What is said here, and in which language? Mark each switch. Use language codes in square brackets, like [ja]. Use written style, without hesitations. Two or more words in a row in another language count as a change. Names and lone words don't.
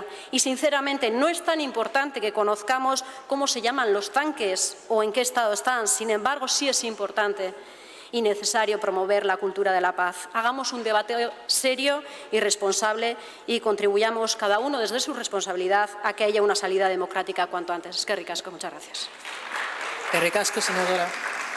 [es] Y, sinceramente, no es tan importante que conozcamos cómo se llaman los tanques o en qué estado están. Sin embargo, sí es importante y necesario promover la cultura de la paz. Hagamos un debate serio y responsable y contribuyamos cada uno desde su responsabilidad a que haya una salida democrática cuanto antes. [eu] Eskerrik asko, [es] muchas gracias. [eu] Eskerrik asko, senadora.